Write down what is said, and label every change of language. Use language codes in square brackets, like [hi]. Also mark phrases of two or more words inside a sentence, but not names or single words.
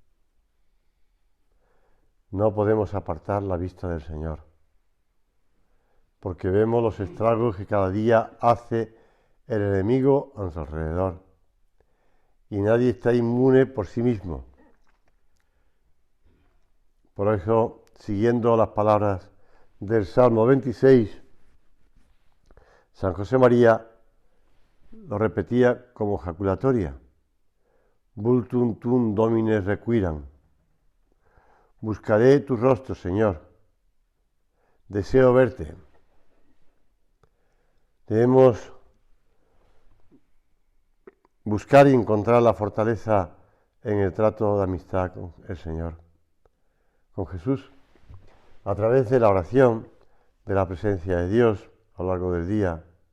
[es] No podemos apartar la vista del Señor, porque vemos los estragos que cada día hace el enemigo a nuestro alrededor, y nadie está inmune por sí mismo. Por eso, siguiendo las palabras del Salmo 26, San José María lo repetía como jaculatoria: [la] Vultum tum domine requiram. [es] Buscaré tu rostro, Señor. Deseo verte. Debemos buscar y encontrar la fortaleza en el trato de amistad con el Señor, con Jesús, a través de la oración, de la presencia de Dios a lo largo del día.